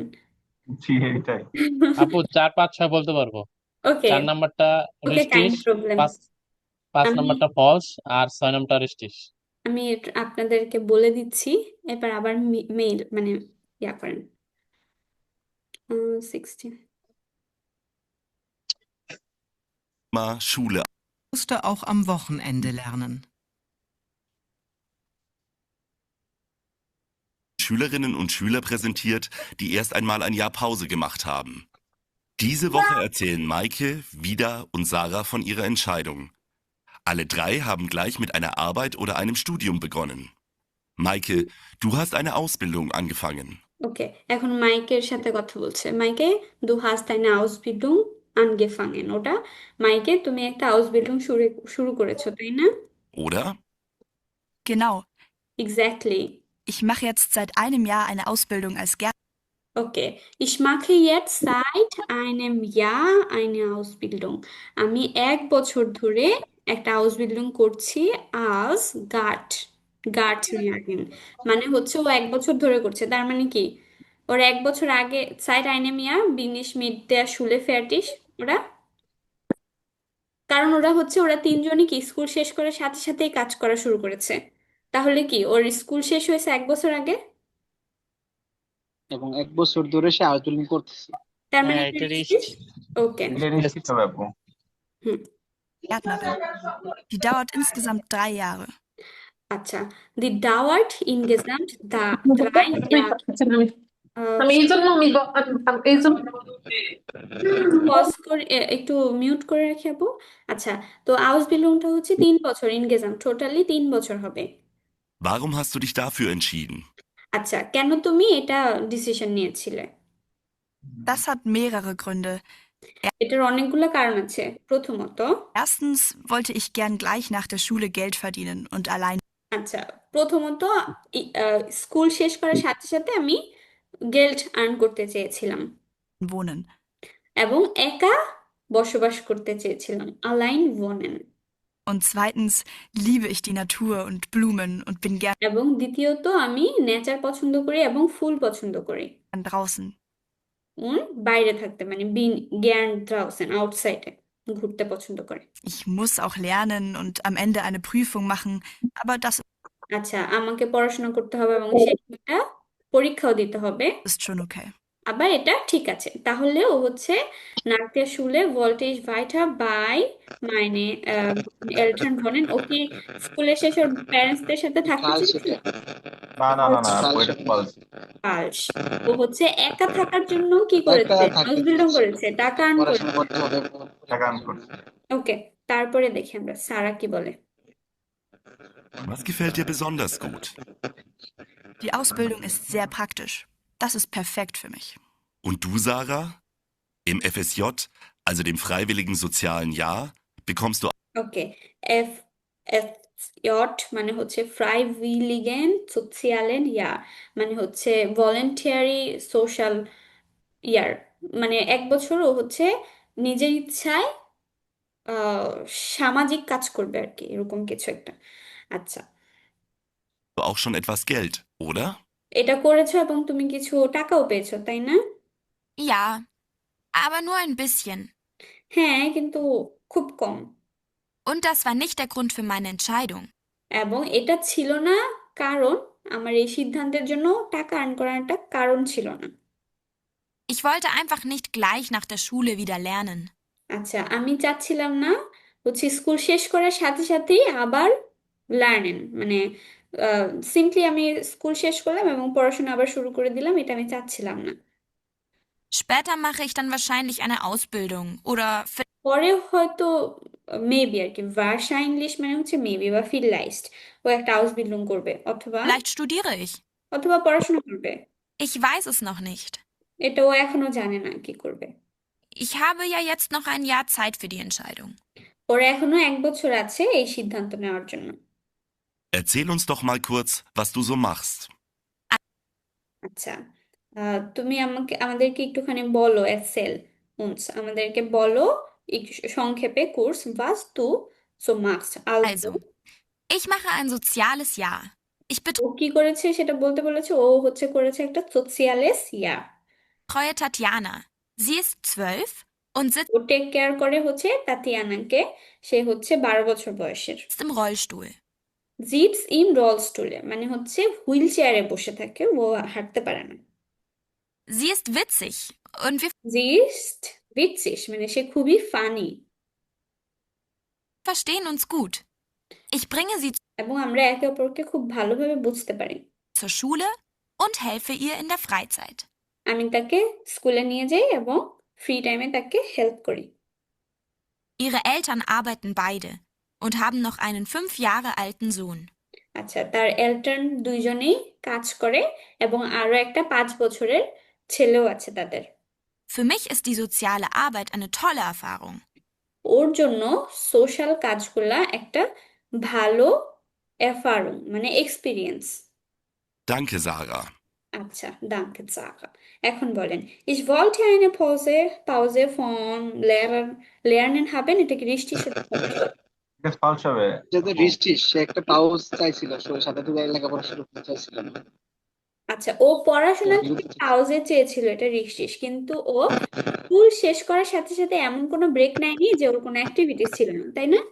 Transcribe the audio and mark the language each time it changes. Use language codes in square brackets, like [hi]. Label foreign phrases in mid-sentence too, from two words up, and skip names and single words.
[bn] জি এটাই। আপু 4-5-6 বলতে পারবো। ওকে 4 নাম্বারটা ওকে, কাইন্ড রিস্টিস, প্রবলেম। 5 আমি নাম্বারটা ফলস আর 6 নাম্বারটা রিস্টিস। আমি আপনাদেরকে বলে দিচ্ছি, এবার আবার মেইল মানে ইয়া করেন। 16 [de] Mal Schule. Musste auch am Wochenende lernen. Schülerinnen und Schüler präsentiert, die erst einmal ein Jahr Pause gemacht haben. Diese Woche erzählen Maike, Vida und Sarah von ihrer Entscheidung. Alle 3 haben gleich mit einer Arbeit oder einem Studium begonnen. Maike, du hast eine Ausbildung angefangen. [bn] ওকে, এখন মাইকের সাথে কথা বলছে। মাইকে, [de] du hast eine Ausbildung angefangen, [bn] ওটা মাইকে তুমি একটা Ausbildung শুরু শুরু করেছো, তাই না? [de] Oder? Genau. Exactly. Ich mache jetzt seit einem Jahr eine Ausbildung als Gärtnerin. Okay. Ich mache jetzt seit einem Jahr eine Ausbildung. [bn] আমি 1 বছর ধরে একটা Ausbildung করছি [de] als Gärtnerin। [bn] মানে হচ্ছে ও 1 বছর ধরে করছে, তার মানে কি ওর 1 বছর আগে [de] seit einem Jahr bin ich mit der Schule fertig, [bn] ওরা কারণ ওরা তিনজনই কি স্কুল শেষ করে সাথে সাথেই কাজ করা শুরু করেছে। তাহলে কি ওর স্কুল শেষ হয়েছে 1 বছর আগে? এবং 1 বছর ধরে সে আউটবিল্ডিং করতেছে। তার মানে হ্যাঁ, এটা এটা নিশ্চিত? রিস্ট। ওকে। এটা নিশ্চিত হবে আপু। হুম। [de] Gärtnerin. Die dauert insgesamt 3 Jahre. আচ্ছা, die dauert insgesamt 3 Jahre. [bn] আমি এই জন্য এই জন্য পজ করে একটু মিউট করে রাখি আপু। আচ্ছা, তো আউসবিলুংটা হচ্ছে 3 বছর, ইনগেসাম টোটালি 3 বছর হবে। [de] Warum hast du dich dafür entschieden? [bn] আচ্ছা, কেন তুমি এটা ডিসিশন নিয়েছিলে? [de] Das hat mehrere Gründe. [bn] এটার অনেকগুলো কারণ আছে। প্রথমত, [de] Erstens wollte ich gern gleich nach der Schule Geld verdienen und allein [bn] আচ্ছা প্রথমত স্কুল শেষ করার সাথে সাথে আমি গিল্ড আর্ন করতে চেয়েছিলাম [de] wohnen. [bn] এবং একা বসবাস করতে চেয়েছিলাম, [de] allein wohnen। Und zweitens liebe ich die Natur und Blumen und bin gern [bn] এবং দ্বিতীয়ত আমি নেচার পছন্দ করি এবং ফুল পছন্দ করি। [de] draußen. [bn] বাইরে থাকতে মানে [de] bin gern draußen, [bn] আউটসাইডে ঘুরতে পছন্দ করে। [de] Ich muss auch lernen und am Ende eine Prüfung machen, aber das [bn] আচ্ছা, আমাকে পড়াশোনা করতে হবে এবং সেটা পরীক্ষাও দিতে হবে, [de] ist schon okay. [bn] আবার এটা ঠিক আছে। তাহলে ও হচ্ছে [de] nach der Schule wollte ich weiter bei meine Eltern wohnen। [bn] ও কি স্কুলে শেষে ওর প্যারেন্টসদের সাথে থাকতে কাল চেয়েছে? সেটা না না না না কাল আপু, এটা সেটা false। পালস। ও হচ্ছে একা থাকার জন্য কি করেছে? একা থাকতে হাউসবিল্ডিং চেয়েছে, করেছে, টাকা আর্ন পড়াশোনা করেছে। করতে হবে। টাকা আর্ন করছে। ওকে, তারপরে দেখি আমরা সারা কি বলে। [de] Was gefällt dir besonders gut? Die Ausbildung ist sehr praktisch. Das ist perfekt für mich. Und du, Sarah? Im FSJ, also dem Freiwilligen Sozialen Jahr, bekommst du [bn] ওকে, FSJ মানে হচ্ছে [de] Freiwilligen Sozialen [bn] ইয়ার, মানে হচ্ছে [en] voluntary social year. [bn] মানে 1 বছর ও হচ্ছে নিজের ইচ্ছায় আহ, সামাজিক কাজ করবে আর কি, এরকম কিছু একটা। আচ্ছা, [de] auch schon etwas Geld, oder? [bn] এটা করেছো এবং তুমি কিছু টাকাও পেয়েছো, তাই না? [de] Ja, aber nur ein bisschen. [bn] হ্যাঁ, কিন্তু খুব কম। [de] Und das war nicht der Grund für meine Entscheidung. [bn] এবং এটা ছিল না কারণ, আমার এই সিদ্ধান্তের জন্য টাকা আর্ন করার একটা কারণ ছিল না। [de] Ich wollte einfach nicht gleich nach der Schule wieder lernen. [bn] আচ্ছা, আমি চাচ্ছিলাম না হচ্ছে স্কুল শেষ করার সাথে সাথেই আবার লার্নেন, মানে সিম্পলি আমি স্কুল শেষ করলাম এবং পড়াশোনা আবার শুরু করে দিলাম, এটা আমি চাচ্ছিলাম না। [de] Später mache ich dann wahrscheinlich eine Ausbildung oder [bn] পরে হয়তো মেবি আর কি, wahrscheinlich মানে হচ্ছে মেবি বা vielleicht ও একটা আউসবিল্ডিং করবে অথবা [de] vielleicht studiere ich. [bn] পড়াশোনা করবে। [de] Ich weiß es noch nicht. [bn] এটা ও এখনো জানে না কি করবে। [de] Ich habe ja jetzt noch ein Jahr Zeit für die Entscheidung. [bn] ওর এখনো 1 বছর আছে এই সিদ্ধান্ত নেওয়ার জন্য। [de] Erzähl uns doch mal kurz, was du so machst. [bn] আচ্ছা, তুমি আমাদেরকে একটুখানি বলো, আমাদেরকে বলো সংক্ষেপে কোর্স [de] was du so machst। Also, ich mache ein soziales Jahr. Ich [bn] ও কি করেছে সেটা বলতে বলেছে, ও হচ্ছে করেছে একটা [de] soziales Jahr. betreue Tatjana. Sie ist 12 und sitzt [bn] ও টেক কেয়ার করে হচ্ছে তাতিয়ানাকে, সে হচ্ছে 12 বছর বয়সের। [de] im Rollstuhl. sitzt im Rollstuhl [bn] মানে হচ্ছে হুইল চেয়ারে বসে থাকে, ও হাঁটতে পারে না। [de] Sie ist witzig und wir Sie ist witzig [bn] মানে সে খুবই ফানি। [de] verstehen uns gut. Ich bringe sie [bn] এবং আমরা একে অপরকে খুব ভালোভাবে বুঝতে পারি। [de] zur Schule und helfe ihr in der Freizeit. [bn] আমি তাকে স্কুলে নিয়ে যাই এবং [en] free time [bn] তাকে হেল্প করি। [de] Ihre Eltern arbeiten beide und haben noch einen 5 Jahre alten Sohn. [bn] আচ্ছা, তার এল্টার্ন দুইজনেই কাজ করে এবং আরো একটা 5 বছরের ছেলেও আছে তাদের। [de] Für mich ist die soziale Arbeit eine tolle Erfahrung. [bn] ওর জন্য সোশ্যাল কাজগুলা একটা ভালো এফার্ম মানে এক্সপিরিয়েন্স। [de] Danke, Sarah. [bn] আচ্ছা, danke Sarah। এখন বলেন, [de] ich wollte eine Pause von Lernen haben, [bn] এটা কি রিষ্টির সাথে হবে? এটা ফলস হবে যেহেতু বৃষ্টি সে একটা পাউজ চাইছিল, সাথে সাথে লেখাপড়া শুরু করতে চাইছিল না। আচ্ছা, ও পড়াশোনা থেকে পাউজে চেয়েছিল, এটা রিষ্টিস, কিন্তু ও স্কুল শেষ করার সাথে সাথে এমন কোনো ব্রেক নেয়নি যে ওর কোনো অ্যাক্টিভিটিস ছিল না, তাই না?